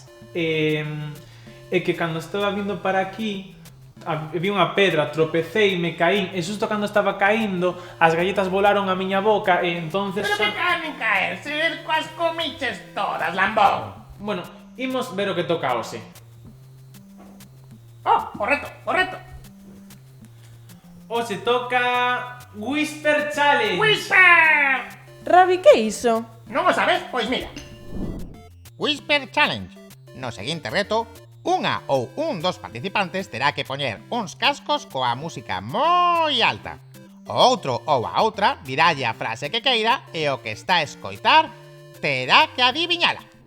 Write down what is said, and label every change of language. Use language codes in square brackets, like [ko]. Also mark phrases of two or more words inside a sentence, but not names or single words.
[gl] É que cando estaba vindo para aquí vi unha pedra, tropecei, me caín e xusto cando estaba caíndo as galletas volaron a miña boca e entonces... Pero que caen caer, se coas comiches todas, lambón. Bueno, imos ver o que toca hoxe. Oh, correcto. Hoxe toca... [en] Whisper Challenge! [gl] Whisper! Rabi, que é iso? Non o sabes? Pois mira. [en] Whisper Challenge. [gl] No seguinte reto, unha ou un dos participantes terá que poñer uns cascos coa música moi alta. O outro ou a outra diralle a frase que queira e o que está a escoitar terá que adiviñala.